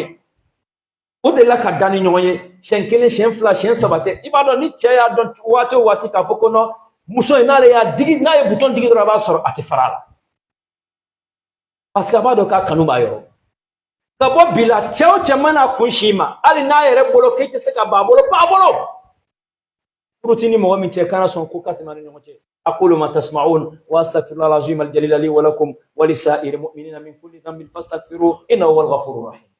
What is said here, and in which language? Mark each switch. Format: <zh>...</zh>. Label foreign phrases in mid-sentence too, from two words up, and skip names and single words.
<bm>o de la ka da ni ɲɔgɔn ye siɲɛ kelen siɲɛ fila siɲɛ saba tɛ i b'a dɔn ni cɛ y'a dɔn waati o waati k'a fɔ ko non muso in n'ale y'a digi n'a ye butɔn digi dɔrɔn a b'a sɔrɔ a tɛ fara a la</bm> <fr>parce que</fr> <bm>a b'a dɔn k'a kanu b'a yɔrɔ ka bɔ bi la cɛ o cɛ mana kun si ma hali n'a yɛrɛ bolo k'e tɛ se ka ban a bolo ban a bolo furu t'i ni mɔgɔ min cɛ kana sɔn ko ka tɛmɛ ni ɲɔgɔn cɛ</bm> <ar>أقول ما تسمعون وأستغفر الله العظيم الجليل لي ولكم ولسائر المؤمنين من كل ذنب فاستغفروه إنه هو الغفور الرحيم</ar>